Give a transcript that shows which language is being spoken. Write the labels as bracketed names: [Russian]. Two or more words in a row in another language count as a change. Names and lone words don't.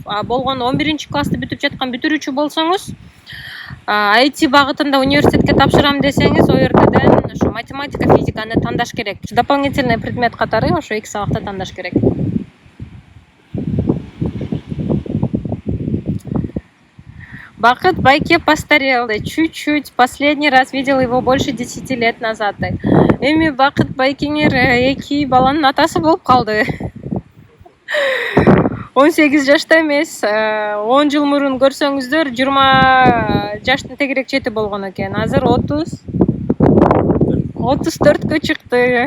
[Kyrgyz] Болгону 11-классты бүтүп жаткан бүтүрүүчү болсоңуз, IT багытында университетке тапшырам десеңиз, о жерден ошо математика, физиканы тандаш керек. [Russian] Дополнительный предмет [Kyrgyz] катары ошо 2 сабакты тандаш керек. [Russian] Бакыт Байке постарел, чуть-чуть. Последний раз видел его больше 10 лет назад. [Kyrgyz] Эми Бакыт Байкеңер 2 баланын атасы болуп калды. 18 жашта эмес, 10 жыл мурун көрсөңүздөр 20 жаштын тегерек чети болгон экен. Азыр 34кө чыкты.